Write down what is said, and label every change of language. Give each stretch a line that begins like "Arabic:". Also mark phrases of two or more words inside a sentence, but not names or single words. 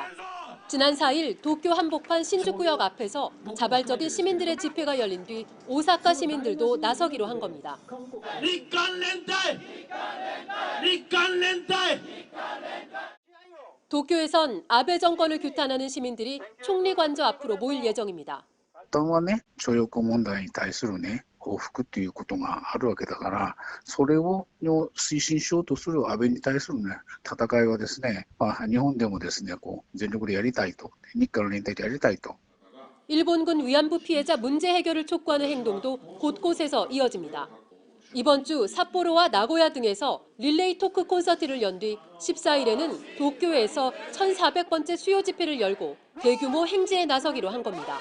Korean: 지난 4일 도쿄 한복판 신주쿠역 앞에서 자발적인 시민들의 집회가 열린 뒤 오사카 시민들도 나서기로 한 겁니다. 도쿄에선 아베 정권을 규탄하는 시민들이 총리 관저 앞으로 모일 예정입니다.
Japanese: 発端はね、徴用工問題に対するね、 幸福っていうことがあるわけだから、それを推進しようとする安倍に対するね、戦いはですね、日本でもですね、全力でやりたいと、日韓連帯でやりたいと。
Korean: 일본군 위안부 피해자 문제 해결을 촉구하는 행동도 곳곳에서 이어집니다. 이번 주 삿포로와 나고야 등에서 릴레이 토크 콘서트를 연 뒤 14일에는 도쿄에서 1,400번째 수요 집회를 열고 대규모 행지에 나서기로 한 겁니다.